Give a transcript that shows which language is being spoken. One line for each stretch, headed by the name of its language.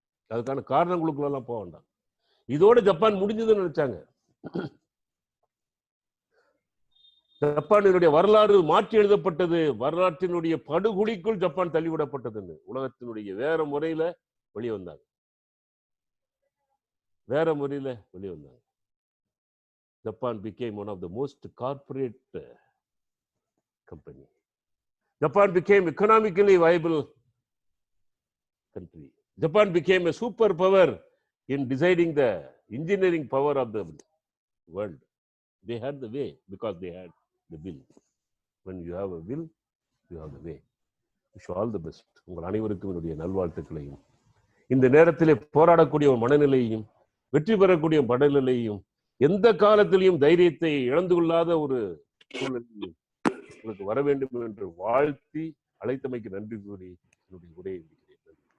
Tamil: அதுக்கான காரணங்களுக்குள்ளெல்லாம் போக வேண்டாம். இதோட ஜப்பான் முடிஞ்சதுன்னு நினைச்சாங்க. ஜப்பானினுடைய வரலாறு மாற்றி எழுதப்பட்டது. வரலாற்றினுடைய படுகொலிக்குள் ஜப்பான் தள்ளிவிடப்பட்டதுன்னு உலகத்தினுடைய வேற முறையில வெளியே வந்தாங்க.
English: Japan became one of the most corporate company. Japan became economically viable country. Japan became a superpower in deciding the engineering power of the world. They had the way because they had the will. When you have a will, you have the way. Wish you all the best.
Tamil: உங்கள் அனைவருக்கும் என்னுடைய நல்வாழ்த்துக்களையும், இந்த நேரத்திலே போராடக்கூடிய ஒரு மனநிலையையும், வெற்றி பெறக்கூடிய மனநிலையையும், எந்த காலத்திலையும் தைரியத்தை இழந்து கொள்ளாத ஒரு சூழ்நிலையும் உங்களுக்கு வர வேண்டும் என்று வாழ்த்தி அழைத்தமைக்கு நன்றி கூறி என்னுடைய உரையை முடிக்கிறேன்.